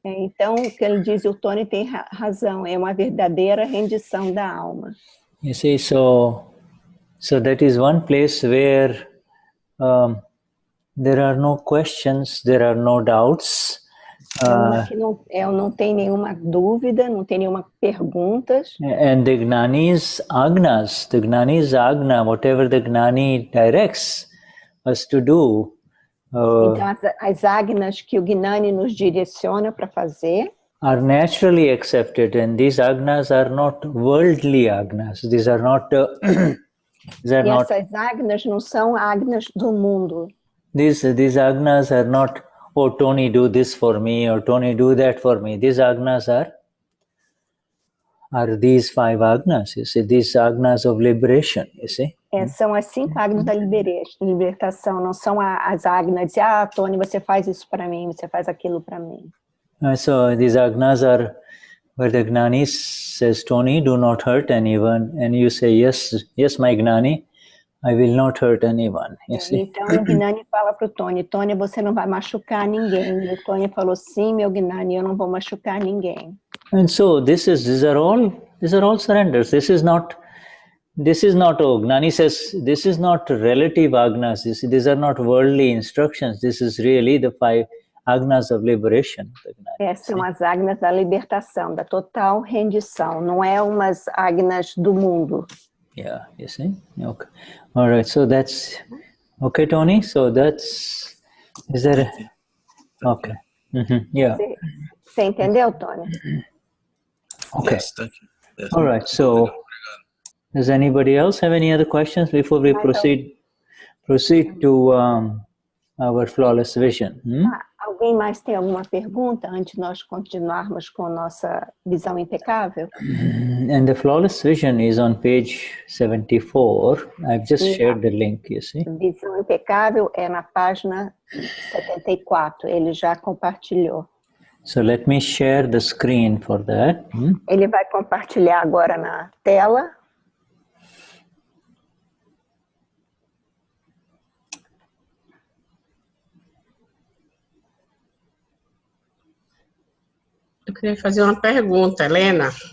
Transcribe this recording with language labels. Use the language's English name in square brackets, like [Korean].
[Portuguese] Então, o que ele diz, o Tony tem razão, é uma verdadeira rendição da alma. [English] You see, so that is one place where there are no questions, there are no doubts. [Portuguese] Eu não tenho nenhuma dúvida, não tenho nenhuma perguntas. [English] And the Gnani's Agnas, Agna, whatever the Gnani directs us to do. [Portuguese] Então, as Agnas que o Gnani nos direciona para fazer [English] are naturally accepted, and these Agnas are not worldly Agnas. These are not. [Portuguese] Essas Agnas não são Agnas do mundo. [English] These Agnas are not. Oh, Tony, do this for me, or Tony, do that for me. These Agnas are these 5 Agnas, you see, these Agnas of liberation, you see. [Portuguese] São as 5 Agnas da libertação, não são as Agnas de, Tony, você faz isso para mim, você faz aquilo para mim. [English] So these Agnas are where the Gnani says, Tony, do not hurt anyone, and you say, yes, my Gnani, I will not hurt anyone. You see? [Portuguese] Então o Gnani fala para o Tony, você não vai machucar ninguém. E o Tony falou, sim, meu Gnani, eu não vou machucar ninguém. [English] And so these are all surrenders. This is not, Gnani says, this is not relative Agnas. These are not worldly instructions. This is really the 5 Agnas of liberation. [Portuguese] São as Agnas da libertação, da total rendição. Não é umas Agnas do mundo. [English] Yeah, you see? Okay. All right, so that's... Okay, Tony? So that's... Is there... Okay. Yeah. [Portuguese] Você entendeu, Tony? [English] Okay. Yes, thank you. Yes. All right, so... Does anybody else have any other questions before we proceed to our flawless vision? [Portuguese] Alguém mais tem alguma pergunta antes de nós continuarmos com nossa visão impecável? [English] And the flawless vision is on page 74. I've just shared the link, you see. [Portuguese] Visão impecável é na página 74. Ele já compartilhou. [English] So let me share the screen for that. [Portuguese] Ele vai compartilhar agora na tela. Eu queria fazer uma pergunta, Helena.